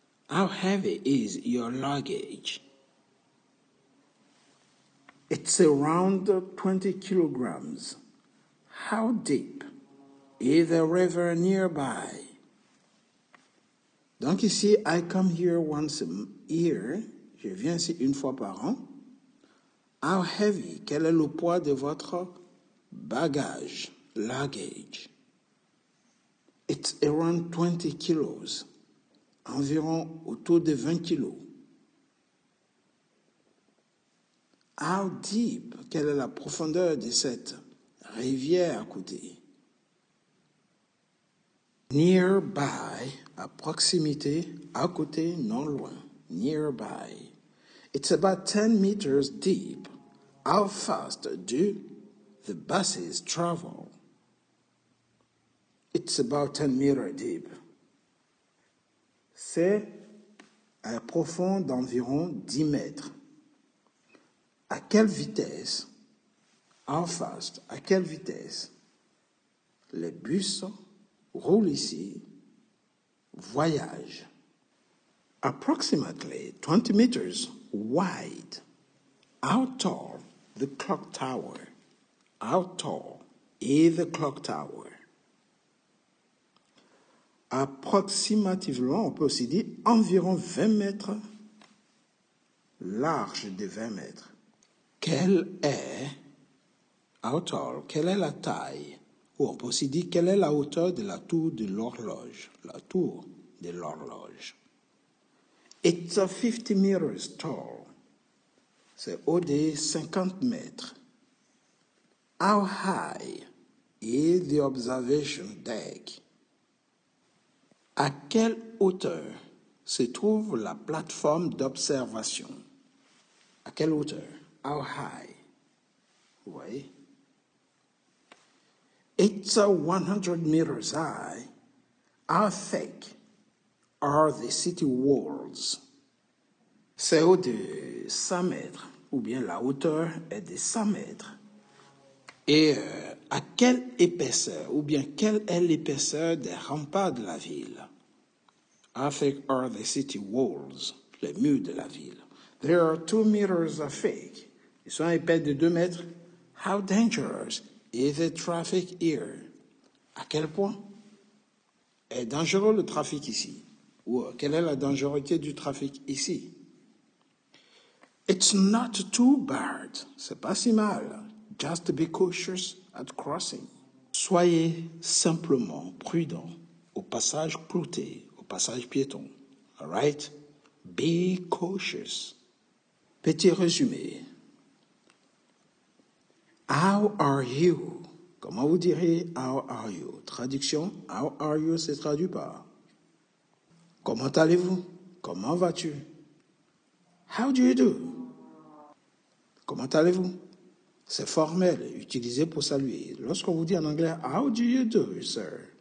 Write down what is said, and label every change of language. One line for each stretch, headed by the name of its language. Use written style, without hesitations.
English: How heavy is your luggage? It's around 20 kilograms. How deep is the river nearby?
French: Donc ici,
English: I come here once a year.
French: Je viens ici une fois par an.
English: How heavy?
French: Quel est le poids de votre bagage, luggage?
English: It's around 20 kilos.
French: Environ autour de 20 kilos.
English: How deep?
French: Quelle est la profondeur de cette rivière à côté? Nearby, à proximité, à côté, non loin.
English: Nearby. It's about 10 meters deep. How fast do the buses travel? It's about 10 meters deep.
French: C'est profond d'environ 10 mètres. À quelle vitesse?
English: How fast?
French: À quelle vitesse? Les bus roulent ici, voyagent.
English: Approximately 20 meters wide. How tall the clock tower? How tall is the clock tower?
French: Approximativement, on peut aussi dire environ 20 mètres, large de 20 mètres. Quelle est la taille? Ou on peut aussi dire quelle est la hauteur de la tour de l'horloge? La tour de l'horloge.
English: It's 50 meters tall.
French: C'est haut de 50 mètres. How high is the observation deck? À quelle hauteur se trouve la plateforme d'observation? À quelle hauteur?
English: How high?
French: Vous voyez?
English: It's 100 meters high. How thick are the city walls?
French: C'est haut de 100 mètres, ou bien la hauteur est de 100 mètres. Et à quelle épaisseur, ou bien quelle est l'épaisseur des remparts de la ville?
English: How thick are the city walls?
French: Les murs de la ville.
English: There are 2 meters of thick.
French: Ils sont épais de 2 mètres.
English: How dangerous is the traffic here?
French: À quel point est dangereux le trafic ici? Ou quelle est la dangerosité du trafic ici?
English: It's not too bad.
French: C'est pas si mal.
English: Just be cautious at crossing.
French: Soyez simplement prudent au passage clouté, au passage piéton.
English: All right? Be cautious.
French: Petit résumé.
English: How are you?
French: Comment vous direz
English: how are you?
French: Traduction, how are you se traduit par comment allez-vous? Comment vas-tu?
English: How do you do?
French: Comment allez-vous? C'est formel, utilisé pour saluer. Lorsqu'on vous dit en anglais,
English: how do you do, sir?